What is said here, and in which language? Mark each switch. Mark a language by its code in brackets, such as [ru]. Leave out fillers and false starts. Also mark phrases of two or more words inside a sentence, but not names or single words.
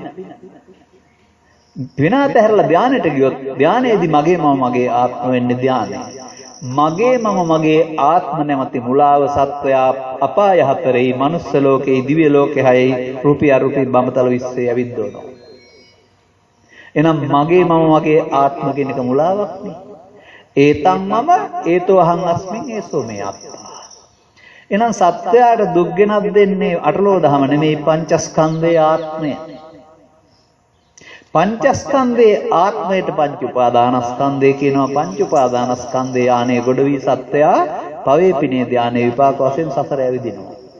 [si] පින අතහැරලා ධානයට ගියොත් ධානයේදී මගේ ආත්ම වෙන්නේ ධානය. මගේ ආත්ම නැමැති මුලාව සත්වයා අපාය හතරේ මනුස්ස ලෝකේ දිව්‍ය ලෝකේ හයයි රූපී අරූපී බඹතල විශ්සේ ඇවිද්දෝනවා. එහෙනම් මගේ ආත්ම කියන එක මුලාවක් නේ. [pi] ඒතං මම ඒතෝ අහං අස්මින් ඒසෝ මේ අත්තා. [si] එහෙනම් සත්වයාට දුක් ගෙනත් දෙන්නේ අටලෝ දහම නෙමෙයි පංචස්කන්ධයේ ආත්මය. පංචස්කන්ධයේ ආත්මයට පංච උපාදානස්කන්ධය කියනවා. පංච උපාදානස්කන්ධයේ ආනේ ගොඩ වී සත්වයා පවේ පිනේ ධානයේ විපාක වශයෙන් සසර ඇවිදිනවා.